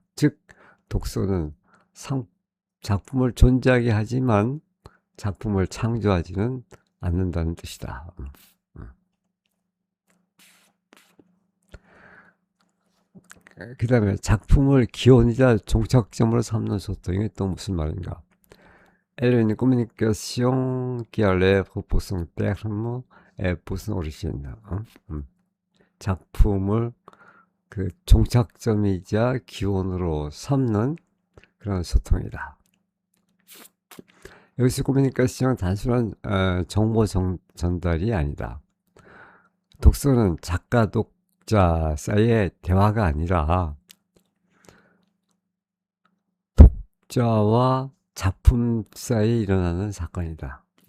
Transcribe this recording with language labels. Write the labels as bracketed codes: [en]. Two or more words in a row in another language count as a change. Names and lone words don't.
[ko] 즉 독서는 작품을 존재하게 하지만 작품을 창조하지는 않는다는 뜻이다. 그 다음에 작품을 기원이자 종착점으로 삼는 소통. 이게 또 무슨 말인가? [fr] Elle est une communication qui a l'œuvre pour son terme et pour son origine. [ko] 작품을 그 종착점이자 기원으로 삼는 그런 소통이다. 여기서 커뮤니케이션은 단순한 정보 전달이 아니다. 독서는 작가 독자 사이의 대화가 아니라 독자와 작품 사이에 일어나는 사건이다.